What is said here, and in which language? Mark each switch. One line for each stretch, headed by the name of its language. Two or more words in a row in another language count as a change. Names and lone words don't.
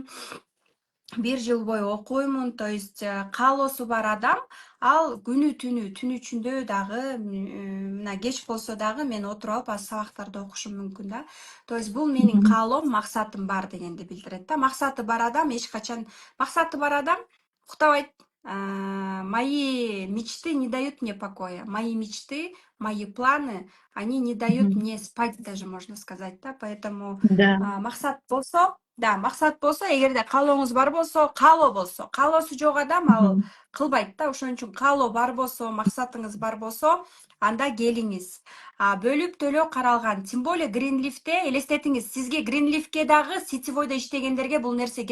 Kyrgyz: 1 жыл бою окуймун,
Russian: то есть
Kyrgyz: каалоосу бар адам, ал күнү түн ичинде дагы, мына кеч болсо дагы мен отуруп алып сабактарды окушум мүмкүн да.
Russian: То есть
Kyrgyz: бул менин каалоом, максатым бар дегенди билдирет да. Максаты бар адам уктабайт.
Russian: Мои мечты не дают мне покоя. Мои мечты, мои планы, они не дают мне спать даже, можно сказать, да.
Kyrgyz: Поэтому максат болсо, эгерде каалооңуз бар болсо, каалоосу жок адам ал кылбайт да. Ошон үчүн каалоо бар болсо, максатыңыз бар болсо, анда келиңиз. Бөлүп төлөө каралган.
Russian: Тем более
Kyrgyz: Гринлифте элестетиңиз, сизге Гринлифтке дагы сетевойдо иштегендерге бул нерсе керек.